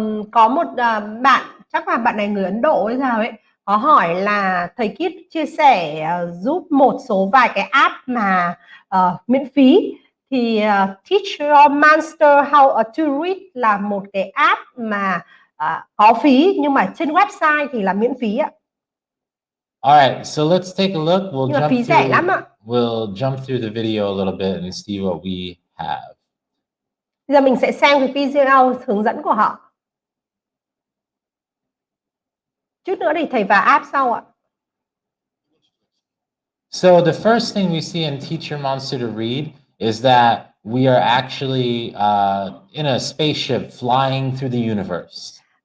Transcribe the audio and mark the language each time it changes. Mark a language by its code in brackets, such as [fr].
[vi] Có một bạn, chắc là bạn này người Ấn Độ hay sao ấy, có hỏi là thầy Kit chia sẻ giúp một số vài cái app mà miễn phí, thì Teach Your Monster How to Read là một cái app mà có phí, nhưng mà trên website thì là miễn phí ạ. [en] Alright, so let's take a look. [vi] Nhưng mà phí rẻ lắm ạ. [en] We'll jump through the video a little bit and see what we have. [vi] Bây giờ mình sẽ xem cái video hướng dẫn của họ. Chút nữa thì thầy vào app sau ạ. [en] So the first thing we see in Teach Your Monster to Read is that we are actually in a spaceship flying through the universe.